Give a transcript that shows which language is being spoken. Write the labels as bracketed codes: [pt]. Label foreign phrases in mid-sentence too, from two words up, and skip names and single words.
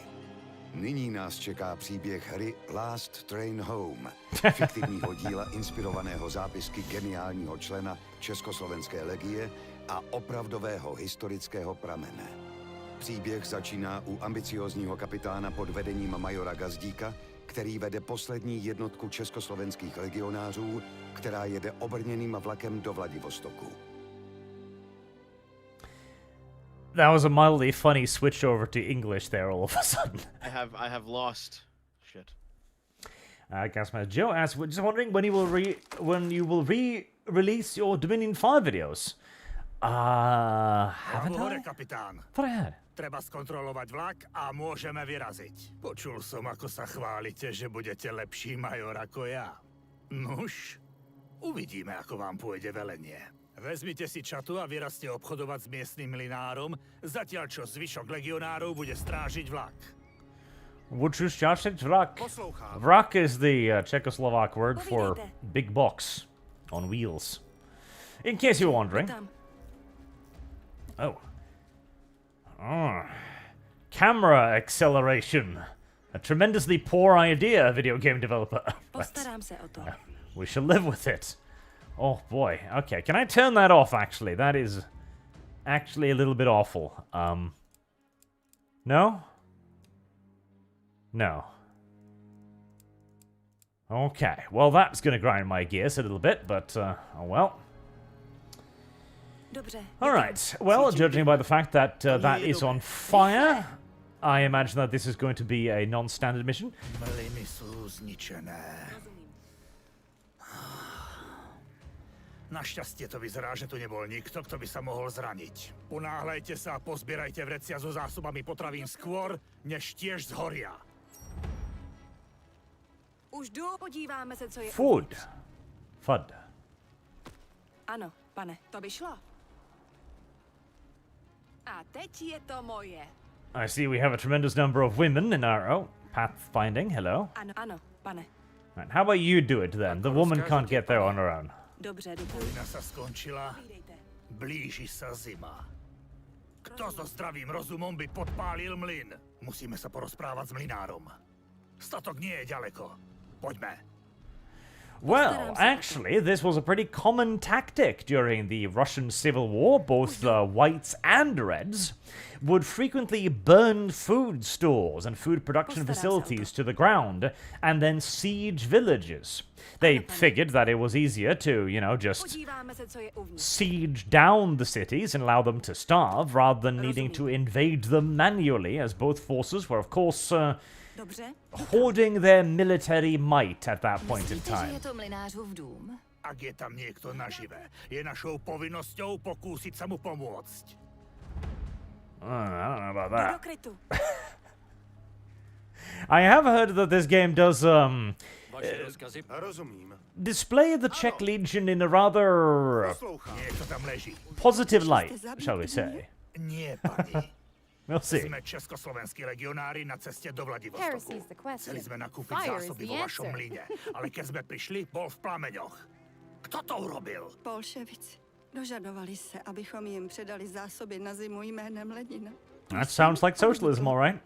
[cs] Nyní nás čeká příběh hry Last Train Home, fiktivního díla inspirovaného zápisky geniálního člena Československé legie a opravdového historického pramene. Příběh začíná u ambiciózního kapitána pod vedením majora Gazdíka, který vede poslední jednotku československých legionářů, která jede obrněným vlakem do Vladivostoku. [en] That was a mildly funny switch over to English there all of a sudden. I have lost shit. Gasman Joe asks, we're just wondering when you will release your Dominion 5 videos. Haven't I? [sk] Kapitán. [en] Thought I had. [sk] Treba skontrolovať vlak a môžeme vyraziť. Počul som, ako sa chválite, že budete lepší major ako ja. Nuž, uvidíme, ako vám pôjde velenie. Vezmite si čatu a vyrazte obchodovať s miestnym mlinárom, zatiaľ čo zvyšok legionárov bude strážiť vlak. [en] Would you [sk] strážiť vlak? [en] Vlak is the Czechoslovak word for big box on wheels. In case you're wondering. Oh. Camera acceleration. A tremendously poor idea, video game developer. [cs] Postarám se o to. [en] We shall live with it. Oh boy. Okay, can I turn that off actually? That is actually a little bit awful. No? No. Okay, well that's gonna grind my gears a little bit, but oh well. Alright, well, judging by the fact that that is on fire, I imagine that this is going to be a non-standard mission. [sk] Mlyny sú zničené. Našťastie to vyzerá, že tu nebol nikto, kto by sa mohol zraniť. Ponáhľajte sa a pozbierajte vrecia so zásobami potravín skôr, než tiež zhoria. [cs] Už jdu, podíváme se, co je [en] Food. Fud. [cs] Ano, pane, to by šlo. A teď je to moje. [en] I see we have a tremendous number of women in our... Oh, pathfinding, hello. [cs] Ano, pane. [en] Right, how about you do it then? The woman can't get there on her own. [cs] Dobře, děkuji. [sk] Vojna sa skončila, blíži sa zima. Kto so zdravým rozumom by podpálil mlyn? Musíme sa porozprávať s mlynárom. Statok nie je ďaleko. Poďme. [en] Well, actually, this was a pretty common tactic during the Russian Civil War. Both whites and reds would frequently burn food stores and food production facilities to the ground and then siege villages. They figured that it was easier to, you know, just siege down the cities and allow them to starve rather than needing to invade them manually, as both forces were, of course, hoarding their military might at that point in time. [sk] Ak je tam niekto nažive, je našou povinnosťou pokúsiť sa mu pomôcť. [en] I don't know about that. I have heard that this game does display the Czech Legion in a rather positive light, shall we say. [sk] Nie, pani. [en] We'll see. [sk] Sme Československí legionári na ceste do Vladivostoku. Chceli sme nakúpiť zásoby vo vašom mlyne, ale keď sme prišli, bol v plameňoch. Kto to urobil? Bolševici. [cs] Dožadovali se, abychom jim předali zásoby na zimu jménem Lenina. [en] That sounds like socialism, all right.